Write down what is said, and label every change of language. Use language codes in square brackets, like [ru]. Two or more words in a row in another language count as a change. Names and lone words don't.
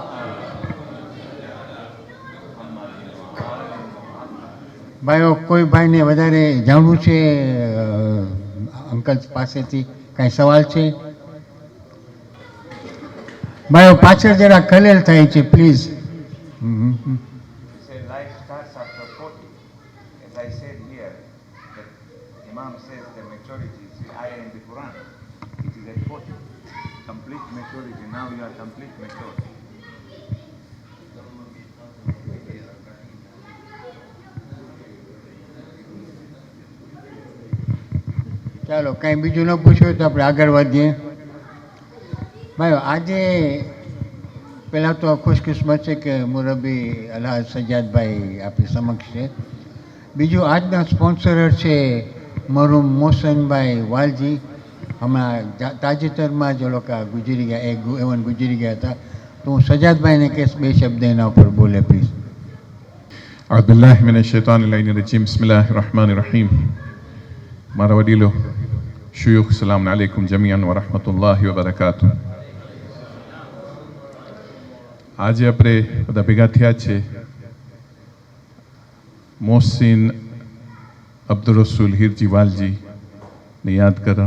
[gu] ભાઈઓ કોઈ ભાઈને વધારે જાણવું છે અંકલ પાસેથી કાંઈ સવાલ છે ભાઈઓ પાછળ જરા ખલેલ થાય છે પ્લીઝ [en] Life starts after 40. As I said here, that Imam says the maturity is the ayah in the Quran. It is at 40. Complete maturity. Now you are complete mature. [gu] ચાલો કાંઈ બીજું ન પૂછ્યું તો આપણે આગળ વધીએ ભાઈઓ આજે પહેલાં તો ખુશકિસ્મત છે કે મુરબ્બી અલ્હાજ સજ્જાદભાઈ આપણી સમક્ષ છે બીજું આજના સ્પોન્સરર છે મરુમ મોહસનભાઈ વાલજી હમણાં તાજેતરમાં જ લોકો ગુજરી ગયા, એવન ગુજરી ગયા હતા. તો હું સજાદભાઈને કહીશ 2 શબ્દ એના ઉપર બોલે પ્લીઝ. [ar] أعوذ بالله من الشيطان اللعين الرجيم بسم الله الرحمن الرحيم [gu] મારા વડીલો [ar] شيوخ سلام عليكم جميعا ورحمة الله وبركاته. [gu] આજે આપણે બધા ભેગા થયા છે મોહસિન અબ્દુલ રસૂલ હીરજી વાલજીને યાદ કરવા.